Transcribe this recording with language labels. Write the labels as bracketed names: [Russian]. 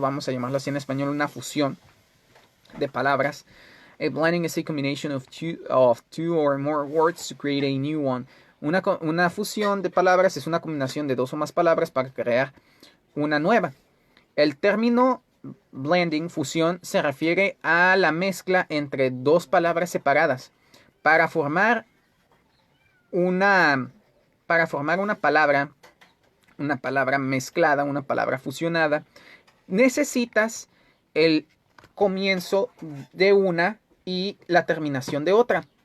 [Spanish] Vamos a llamarlo así en español, una fusión de palabras. [English] A blending is a combination of two or more words to create a new one. [Spanish] Una fusión de palabras es una combinación de dos o más palabras para crear una nueva. El término blending, fusión, se refiere a la mezcla entre dos palabras separadas. Para formar una palabra mezclada, una palabra fusionada, necesitas el comienzo de una y la terminación de otra.